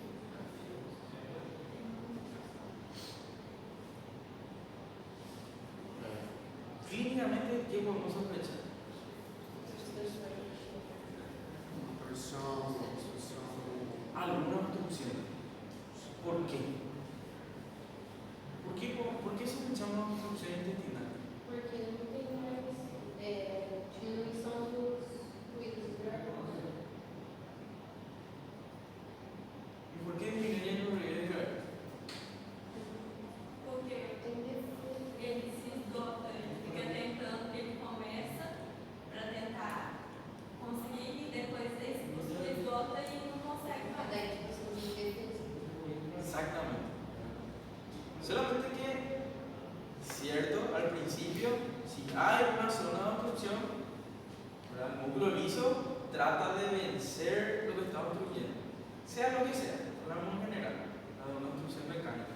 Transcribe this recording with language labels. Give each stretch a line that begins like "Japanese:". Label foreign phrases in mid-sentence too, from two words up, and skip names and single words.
Spanish: Clínicamente, ¿qué podemos sospechar?
Portuguese: Torção, obstrução.
Spanish: Alguna obstrucción. ¿Por qué? ¿Por qué sospechamos obstrucción intestinal?
Portuguese: Porque não tem mais diminuição dos fluidos do órgão.
Spanish: ¿Y por qué disminuyen los ruidos de cabeza?
Portuguese: Porque ele se esgota, ele fica tentando, ele começa para tentar conseguir e depois ele se esgota e não consegue mais. Daí, tipo, você não tem defesa.
Spanish: Exactamente. al principio, si hay una zona de obstrucción, ¿verdad? El músculo liso trata de vencer lo que está obstruyendo, sea lo que sea, hablamos en general, de una obstrucción mecánica.